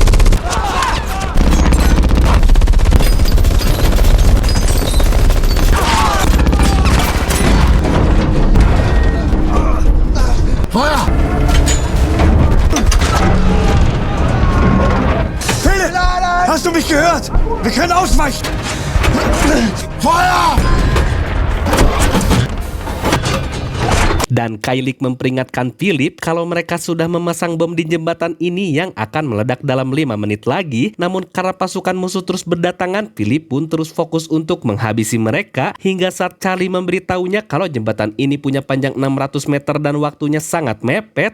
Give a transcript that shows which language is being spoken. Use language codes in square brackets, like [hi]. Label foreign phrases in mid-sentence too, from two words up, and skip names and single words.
[de] Feuer! Hast du mich gehört? Wir können ausweichen! Feuer! [id] Dan Keilig memperingatkan Philipp kalau mereka sudah memasang bom di jembatan ini yang akan meledak dalam 5 menit lagi. Namun karena pasukan musuh terus berdatangan, Philipp pun terus fokus untuk menghabisi mereka, hingga saat Charlie memberitahunya kalau jembatan ini punya panjang 600 meter dan waktunya sangat mepet.